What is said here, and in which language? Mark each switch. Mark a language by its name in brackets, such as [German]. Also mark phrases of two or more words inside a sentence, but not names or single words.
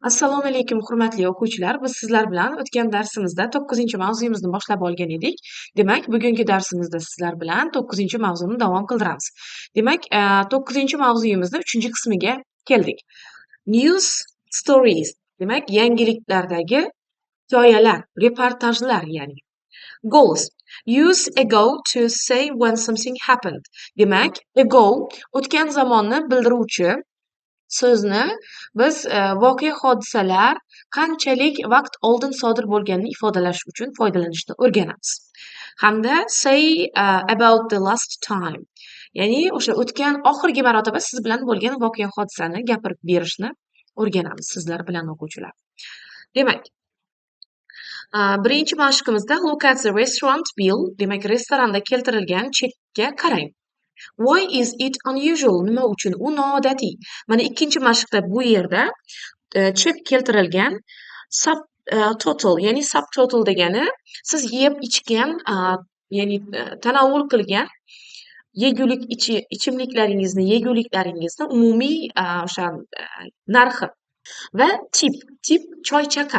[Uzbek] Assalomu alaykum, hurmatli o'quvchilar. Biz sizlar bilan o'tgan darsimizda 9-mavzuyimizni boshlab olgan edik. Demak, bugungi darsimizda sizlar bilan 9-mavzuni davom qildiramiz. Demak, 9-mavzuyimizning 3-qismiga keldik. [English] News stories. [Uzbek] Demak, yangiliklardagi hikoyalar, reportajlar ya'ni. [English] Goals. Use ago to say when something happened. [Uzbek] Demak, ago o'tgan zamonni bildiruvchi so'zni biz voqea hodisalar qanchalik vaqt oldin sodir bo'lganini ifodalash uchun foydalanishni o'rganamiz. Hamda [English] say about the last time. [Uzbek] Ya'ni o'sha o'tgan oxirgi marotaba siz bilan bo'lgan voqea hodisani gapirib berishni o'rganamiz sizlar bilan o'quvchilar. Demak, birinchi mashqimizda [English] look at the restaurant bill. [Uzbek] Demak, restoranda keltirilgan chekka qarang. [English] Why is it unusual? [Uzbek] Nima uchun u noodatiy? Mana ikkinchi mashqda bu yerda chek keltirilgan subtotal, ya'ni subtotal degani siz yeb ichgan, ya'ni tanovul qilgan yegulik ichimliklaringizni, yeguliklaringizni umumiy o'sha narxi va tip choy-chaqa